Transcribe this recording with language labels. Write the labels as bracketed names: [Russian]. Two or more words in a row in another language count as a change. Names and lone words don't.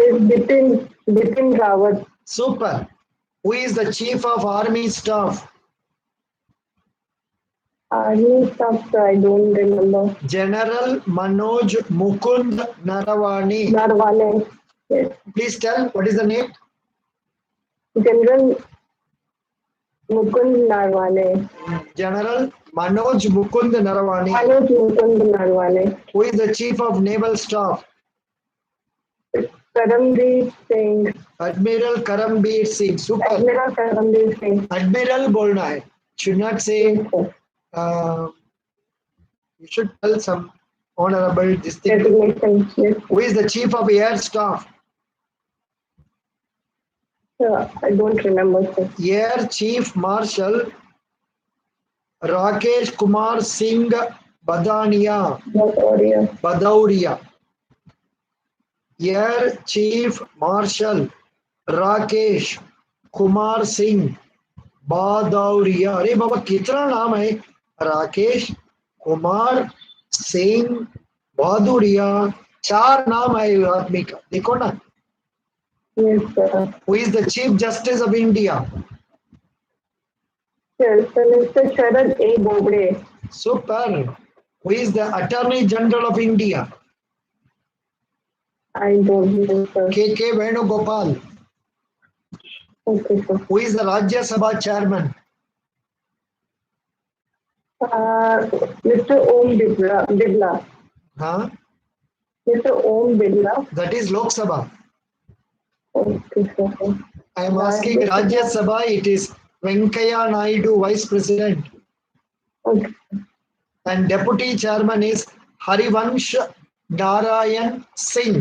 [English] Is Bipin Rawat. Super. Who is the Chief of Army Staff? Army stuff, I don't remember. General Manoj Mukund Naravani. Narwane. Yes. Please tell what is the name? General Mukund Narwane. General Manoj Mukund Naravani. Manoj Mukund Narwane. Who is the Chief of Naval Staff? Karamveer Singh. Admiral Karambir Singh. Super. Admiral Karamveer Singh. [Hindi] Admiral बोलना है. [English] Should not say. Yes, sir. You should tell some honorable distinct. Designation. Yes. Who is the Chief of Air Staff? I don't remember, sir. Air Chief Marshal Rakesh Kumar Singh Badania. Badauria. Air Chief Marshal Rakesh Kumar Singh Badauria. [Hindi] अरे बाबा कितना नाम है? राकेश कुमार सिंह बहादुरिया. 4 नाम है आदमी का. देखो ना. [English] Yes, sir. Who is the Chief Justice of India? Yes, sir. Mr. Sharad A. Bobde. Super. Who is the Attorney General of India? I don't know, sir. K.K. Venugopal. Okay, sir. Who is the Rajya Sabha Chairman? Mr. Om Bidla. Huh? Mr. Om Bidla. That is Lok Sabha. Okay, sir. I am asking Rajya Sabha, it is Venkaya Naidu, Vice President. Okay. And Deputy Chairman is Harivansh Narayan Singh.